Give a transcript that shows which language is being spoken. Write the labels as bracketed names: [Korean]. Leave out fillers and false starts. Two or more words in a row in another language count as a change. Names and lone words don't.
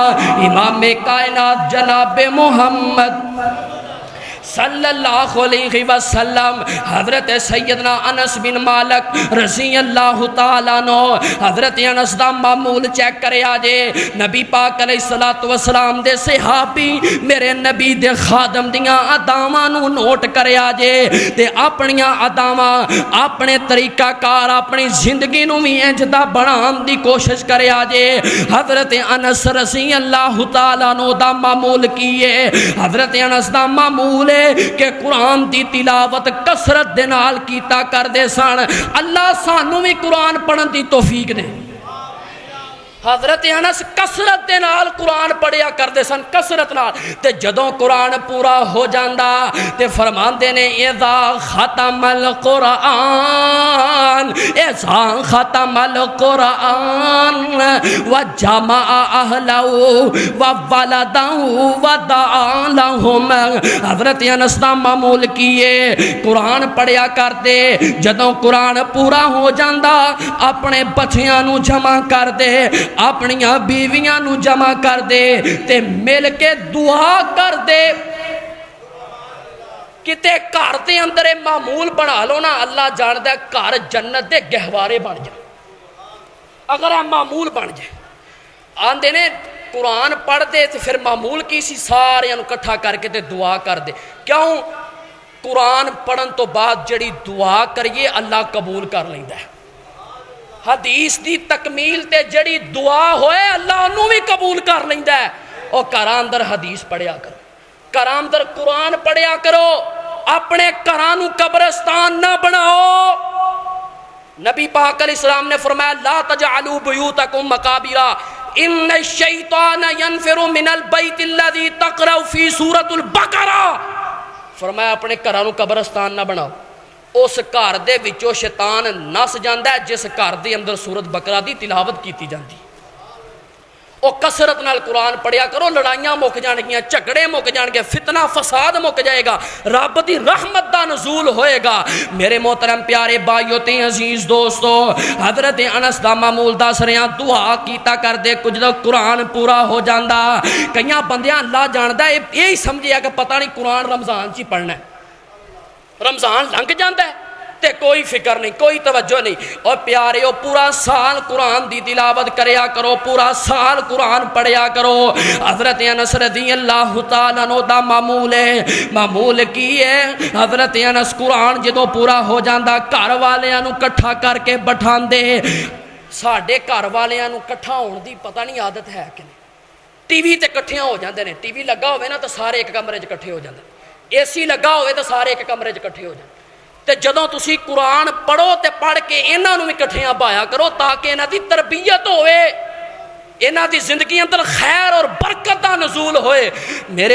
[Punjabi] امام کائنات جناب محمد [Arabic] صلی اللہ علیہ وسلم [Punjabi] حضرت سیدنا انس بن مالک [Arabic] رضی اللہ تعالیٰ عنہ [Punjabi] حضرت انس دا معمول چیک کرے آجے نبی پاک [Arabic] علیہ السلام [Punjabi] دے صحابی میرے نبی دے خادم دیاں اداواں نو نوٹ کرے آجے تے اپنیاں اداواں اپنے طریقہ کار اپنی زندگی نو بھی انج دا بنان دی کوشش کرے آجے حضرت انس [Arabic] رضی اللہ تعالیٰ عنہ [Punjabi] دا معمول کیے حضرت انس دا معمول ہے کہ قرآن دی تلاوت کثرت دے نال کیتا کر دے سن اللہ سانو بھی قرآن پڑھن دی توفیق دے حضرت انس کثرت دے نال قرآن پڑھیا کردے سن کثرت نال تے جدوں قرآن پورا ہو جاندا تے فرماندے نے [Arabic] اذا ختم القرآن اذا ختم القرآن وجمع اہلہ وولدہ ودعا لہم [Punjabi] حضرت انس دا معمول کیے قرآن پڑھیا کردے جدوں قرآن پورا ہو جاندا اپنے بچیاں نو جمع کر دے اپنیاں بیویاں نو جمع کر دے تے مل کے دعا کر دے کتے گھر دے اندر معمول بنا لو نا اللہ جاندے گھر جنت دے گہوارے بن جائے اگر یہ معمول بن جائے آندے نے قرآن پڑھ دے تے پھر معمول کی سی سارے انو کٹھا کر کے تے دعا کر دے کیوں قرآن پڑھن تو بعد جڑی دعا کریے اللہ قبول کر لیندہ ہے حدیث دی تکمیل تے جڑی دعا ہوئے اللہ انہوں بھی قبول کر لیندہ ہے اور گھراں اندر حدیث پڑھیا کرو گھراں اندر قرآن پڑھیا کرو اپنے گھرانو قبرستان نہ بناؤ نبی پاک [Arabic] علیہ السلام [Punjabi] نے فرمایا [Arabic] لا تجعلوا بیوتکم مقابرا ان الشیطان ینفر من البیت الذی تقرأ فی سورۃ البقرہ [Punjabi] فرمایا اپنے گھرانو قبرستان نہ بناؤ اس گھر دے وچوں شیطان نس جاندا ہے جس گھر دے اندر سورۃ بقرہ دی تلاوت کیتی جاندی او کثرت نال قرآن پڑھیا کرو لڑائیاں مک جان گیاں جھگڑے مک جان گے فتنہ فساد مک جائے گا رب دی رحمت دا نزول ہوئے گا میرے محترم پیارے بھائیو تے عزیز دوستو حضرت انس دا معمول دس رہیاں دعا کیتا کر دے کچھ دا قرآن پورا ہو جاندا کئیاں بندیاں اللہ جاندا ہے یہی سمجھیا کہ پتہ نہیں قرآن رمضان چی پڑھنا ہے رمضان لنگ جاندہ ہے تے کوئی فکر نہیں کوئی توجہ نہیں اور پیارے ہو پورا سال قرآن دی تلاوت کریا کرو پورا سال قرآن پڑھیا کرو حضرت انس [Arabic] رضی اللہ تعالیٰ عنہ [Punjabi] دا معمول ہے معمول کی ہے حضرت انس قرآن جدو پورا ہو جاندہ گھر والیاں نو کٹھا کر کے بٹھان دے ساڑھے گھر والیاں نو کٹھا ہون دی پتہ نہیں عادت ہے کہ نہیں ٹی وی تے کٹھیاں ہو جاندے نے ٹی وی لگا ہوئے نا تو سارے ایک کمرے چ کٹھے ہو جاندے اے سی لگا ہوئے تو سارے ایک کمرے چ کٹھے ہو جاندے تے جدوں تسی قرآن پڑھو تے پڑھ کے انہاں نو بھی کٹھیاں بایا کرو تاکہ انہاں دی تربیت ہوئے انہاں دی زندگی اندر خیر اور برکت دا نزول ہوئے میرے